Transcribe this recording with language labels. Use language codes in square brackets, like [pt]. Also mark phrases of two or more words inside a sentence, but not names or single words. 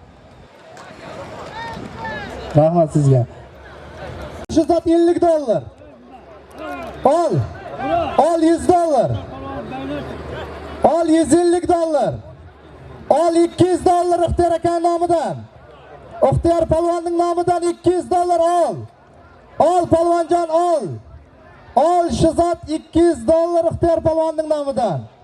[uz] Rahmat sizga. Shu zot $50. Ol. Ol $100. Ol $150. Ol $200 Ixtiyor aka nomidan. Ixtiyor polvonning nomidan $200 ol. Ol polvonjon, ol. Ol shu zot $200 Ixtiyor polvonning nomidan.